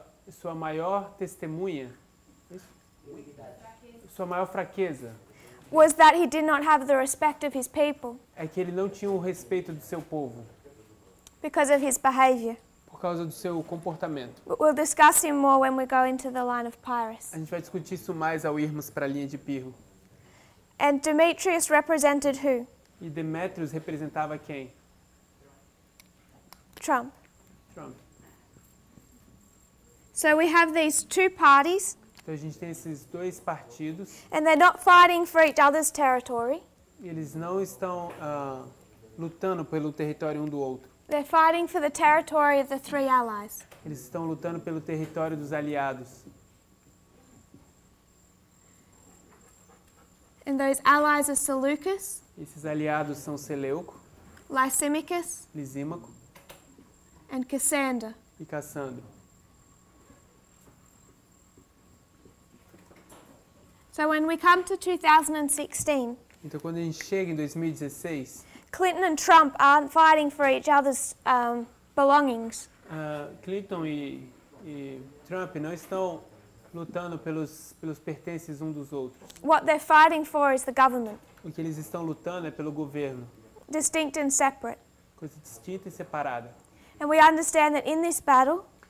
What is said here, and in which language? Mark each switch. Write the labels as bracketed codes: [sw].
[pt] Sua maior testemunha, sua maior fraqueza, [en] was that he did not have the respect of his people [pt] é que ele não tinha o respeito do seu povo, [en] because of his behavior. [pt] por causa do seu comportamento. [en] We'll discuss him more when we go into the line of Pyrrhus. [pt] A gente vai discutir isso mais ao irmos para a linha de Pirro. [en] And Demetrius represented who? [pt] E Demétrios representava quem? [en] Trump. [pt] Trump. [en] So we have these two parties, [pt] Então a gente tem esses dois partidos, [en] and they're not fighting for each other's territory. [pt] e eles não estão lutando pelo território um do outro. [en] They're fighting for the territory of the three allies. [pt] Eles estão lutando pelo território dos aliados. [en] And those allies are Seleucus, [pt] Esses aliados são Seleuco, [en] Lysimachus, [pt] Lisímaco [en] and Cassander. [pt] e Cassandro. [en] So when we come to 2016, [pt] Então quando a gente chega em 2016, [en] Clinton and Trump aren't fighting for each other's belongings. [pt] Clinton e Trump não estão lutando pelos pertences um dos outros. [en] What they're fighting for is the government, [pt] O que eles estão lutando é pelo governo, [en] distinct and separate. [pt] coisa distinta e separada. [en] And we understand that in this battle,